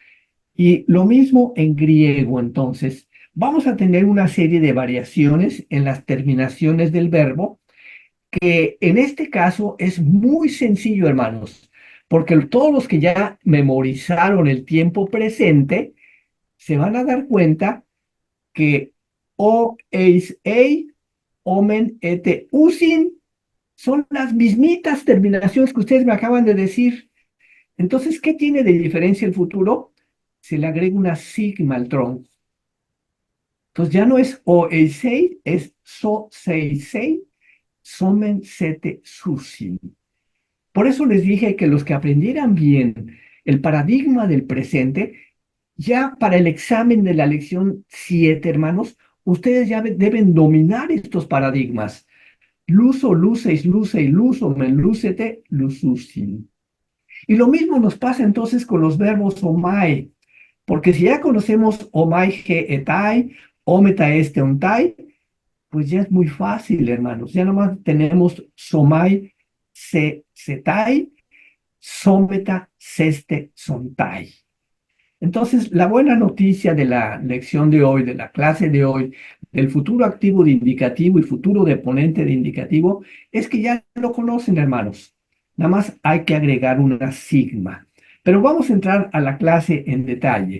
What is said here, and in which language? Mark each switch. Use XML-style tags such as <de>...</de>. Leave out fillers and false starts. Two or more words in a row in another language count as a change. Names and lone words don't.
<es>Y lo mismo en griego, entonces. Vamos a tener una serie de variaciones en las terminaciones del verbo, que en este caso es muy sencillo, hermanos, porque todos los que ya memorizaron el tiempo presente se van a dar cuenta que o,</es> <el>εις, ει, ομεν, ετε, ουσιν</el> <es>son las mismitas terminaciones que ustedes me acaban de decir. Entonces, ¿qué tiene de diferencia el futuro? Se le agrega una sigma al tronco. Entonces ya no es</es> <el>ω, εις, ει,</el> <es>es</es> <el>σω, σεις, σει, σομεν, σετε, σουσιν.</el> <es>Por eso les dije que los que aprendieran bien el paradigma del presente, ya para el examen de la lección 7, hermanos, ustedes ya deben dominar estos paradigmas.</es> <el>Λύσω, λύσεις, λύσει, λύσομεν, λύσετε, λύσουσιν.</el> <es>Y lo mismo nos pasa entonces con los verbos omai, porque si ya conocemos</es> <el>ομαι, η, εται, ομεθα, εσθε, ονται,</el> <es>pues ya es muy fácil, hermanos. Ya nomás tenemos</es> <el>σομαι, ση, σεται, σομεθα, σεσθε, σονται.</el> <es>Entonces, la buena noticia de la lección de hoy, de la clase de hoy, del futuro activo de indicativo y futuro deponente de indicativo, es que ya lo conocen, hermanos. Nada más hay que agregar una sigma. Pero vamos a entrar a la clase en detalle.</es>